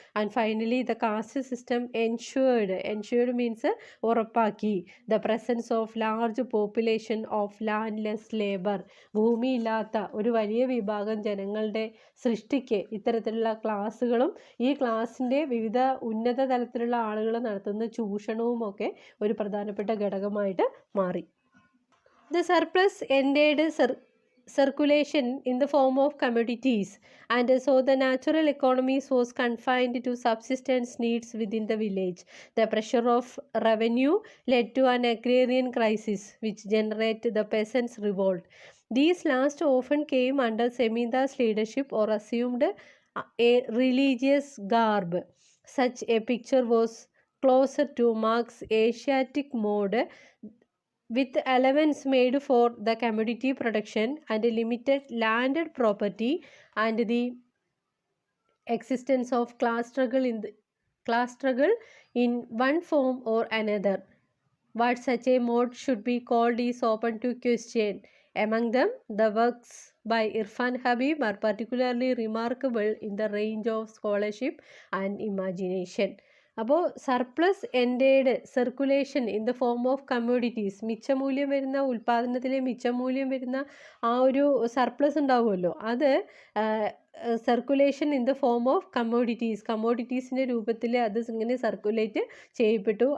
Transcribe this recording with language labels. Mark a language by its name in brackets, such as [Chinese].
[English] and finally the caste system ensured means [Malayalam] ഉറപ്പാക്കി [English] The presence of large population of landless labour. [Malayalam] ഭൂമിയില്ലാത്ത ഒരു വലിയ വിഭാഗം ജനങ്ങളുടെ സൃഷ്ടിക്ക് ഇത്തരത്തിലുള്ള ക്ലാസ്സുകളും ഈ ക്ലാസ്സിൻ്റെ വിവിധ ഉന്നത തലത്തിലുള്ള ആളുകൾ നടത്തുന്ന ചൂഷണവും ഒക്കെ ഒരു പ്രധാനപ്പെട്ട ഘടകമായിട്ട് മാറി. [English] The surplus ended circulation in the form of commodities, and so the natural economies was confined to subsistence needs within the village. The pressure of revenue led to an agrarian crisis which generated the peasants' revolt. These last often came under Seminda's leadership or assumed a religious garb. Such a picture was closer to Marx's Asiatic mode, with allowance made for the commodity production and limited landed property and the existence of class struggle in one form or another. What such a mode should be called is open to question. Among them, the works by Irfan Habib are particularly remarkable in the range of scholarship and imagination. [Malayalam] അപ്പോൾ [English] surplus ended circulation in the form of commodities, [Malayalam] മിച്ചമൂല്യം വരുന്ന ഉൽപ്പാദനത്തിലെ മിച്ചമൂല്യം വരുന്ന ആ ഒരു surplus ഉണ്ടാവുമല്ലോ, അത് [English] circulation in the form of കമ്മോഡിറ്റീസിൻ്റെ [Malayalam] രൂപത്തിൽ അത് ഇങ്ങനെ സർക്കുലേറ്റ് ചെയ്യപ്പെട്ടു.